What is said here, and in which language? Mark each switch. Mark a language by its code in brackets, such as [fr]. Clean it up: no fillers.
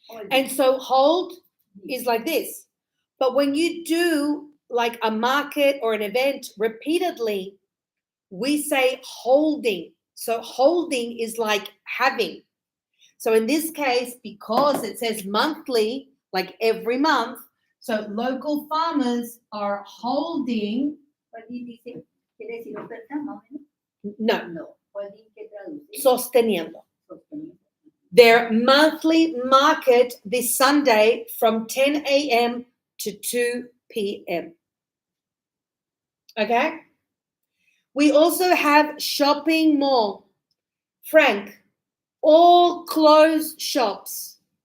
[en] And so hold is like this. But when you do like a market or an event repeatedly, we say holding. So holding is like having. So in this case, because it says monthly, like every month, so local farmers are holding. [es] Holding dice, ¿quiere decir oferta más o menos? No, No. Holding, ¿qué traduce? sosteniendo. Sosteniendo. [en] Their monthly market this Sunday from 10 a.m. to 2 p.m. Okay? We also have shopping mall. Frank, all clothes shops.